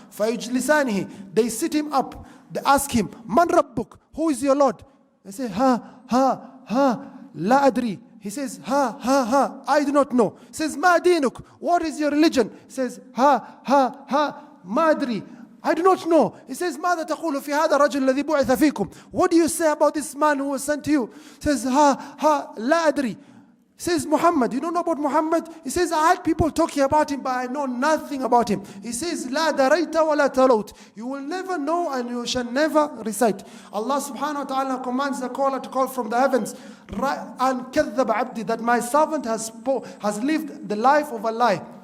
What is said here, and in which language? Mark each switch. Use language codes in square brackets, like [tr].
[en] فَيُجْلِسَانِهِ, they sit him up. They ask him, Man Rabbuk, who is your Lord? They say, La adri. He says, I do not know. He says, Ma dinuk, what is your religion? He says, Ma adri, I do not know. He says, [ar] ماذا تقول في هذا الرجل الذي بعث فيكم? [en] What do you say about this man who was sent to you? He says, La adri. He says, Muhammad, you don't know about Muhammad? He says, I had people talking about him, but I know nothing about him. He says, [ar] La daraita wa la talawt. [en] You will never know and you shall never recite. Allah subhanahu wa ta'ala commands the caller to call from the heavens, and kadhab abdi, that my servant has lived the life of a lie.